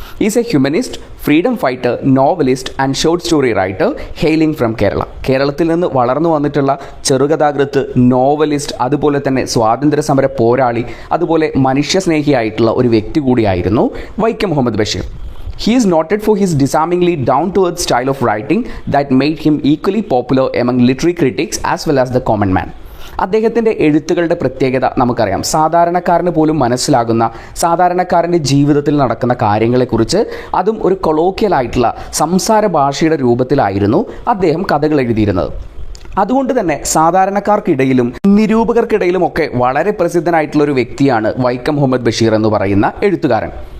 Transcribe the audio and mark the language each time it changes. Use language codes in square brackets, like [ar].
[en] Is a humanist, freedom fighter, novelist and short story writer hailing from Kerala. [ml] കേരളത്തിൽ നിന്ന് വളർന്നു വന്നിട്ടുള്ള ചെറുകഥാകൃത്ത്, നോവലിസ്റ്റ്, അതുപോലെ തന്നെ സ്വാതന്ത്ര്യ സമര പോരാളി, അതുപോലെ മനുഷ്യസ്നേഹിയായിട്ടുള്ള ഒരു വ്യക്തി കൂടിയായിരുന്നു Vaikom Muhammad Basheer. [en] He is noted for his disarmingly down-to-earth style of writing that made him equally popular among literary critics as well as the common man. [ml] അദ്ദേഹത്തിൻ്റെ എഴുത്തുകളുടെ പ്രത്യേകത നമുക്കറിയാം. സാധാരണക്കാരന് പോലും മനസ്സിലാകുന്ന, സാധാരണക്കാരൻ്റെ ജീവിതത്തിൽ നടക്കുന്ന കാര്യങ്ങളെക്കുറിച്ച് അതും ഒരു കൊളോക്കിയലായിട്ടുള്ള സംസാര ഭാഷയുടെ രൂപത്തിലായിരുന്നു അദ്ദേഹം കഥകൾ എഴുതിയിരുന്നത്. അതുകൊണ്ട് തന്നെ സാധാരണക്കാർക്കിടയിലും നിരൂപകർക്കിടയിലും ഒക്കെ വളരെ പ്രസിദ്ധനായിട്ടുള്ള ഒരു വ്യക്തിയാണ് വൈക്കം മുഹമ്മദ് ബഷീർ എന്ന് പറയുന്ന എഴുത്തുകാരൻ.